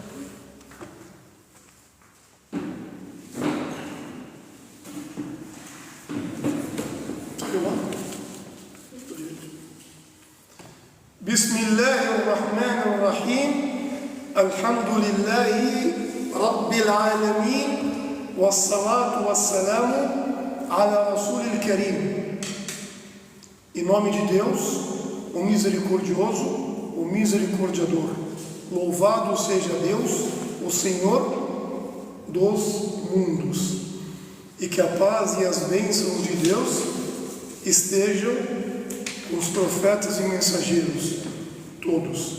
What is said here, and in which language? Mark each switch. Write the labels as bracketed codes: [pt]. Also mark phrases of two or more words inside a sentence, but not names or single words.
[ar] بسم الله الرحمن الرحيم. الحمد لله رب العالمين. والصلاة والسلام على رسول الكريم. [pt] Em nome de Deus, o misericordioso, o misericordiador. Louvado seja Deus, o Senhor dos mundos. E que a paz e as bênçãos de Deus estejam com os profetas e mensageiros, todos.